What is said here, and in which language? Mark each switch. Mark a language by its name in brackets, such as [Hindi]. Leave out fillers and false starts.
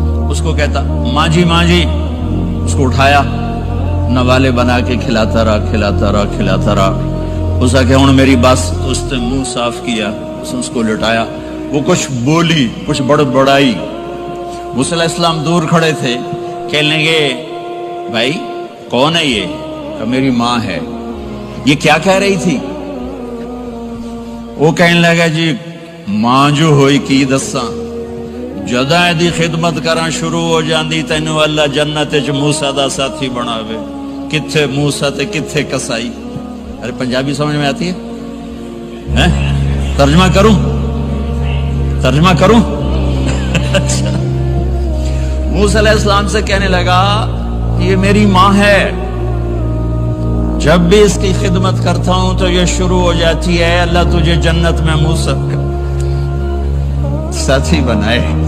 [Urdu] اس کو کہتا ماں جی ماں جی، اس کو اٹھایا نوالے بنا کے کھلاتا رہا. اس کا کہ ہوں میری بس، تو اس نے منہ صاف کیا، اس کو لٹایا. وہ کچھ بولی، کچھ بڑبڑائی. موسیٰ علیہ السلام دور کھڑے تھے، کہنے لگے بھائی کون ہے یہ؟ کہ میری ماں ہے. یہ کیا کہہ رہی تھی؟ وہ کہنے لگا [Punjabi] جی ماں جو ہوئی کی دساں، جداں دی خدمت کراں شروع ہو جاندی تینوں اللہ جنت وچ موسیٰ دا ساتھی بناوے. کتھے موسیٰ تے کتھے کسائی. [Urdu] ارے پنجابی سمجھ میں آتی ہے؟ ترجمہ کروں؟ اچھا. موسیٰ علیہ السلام سے کہنے لگا یہ میری ماں ہے، جب بھی اس کی خدمت کرتا ہوں تو یہ شروع ہو جاتی ہے اللہ تجھے جنت میں موسیٰ ساتھی بنائے.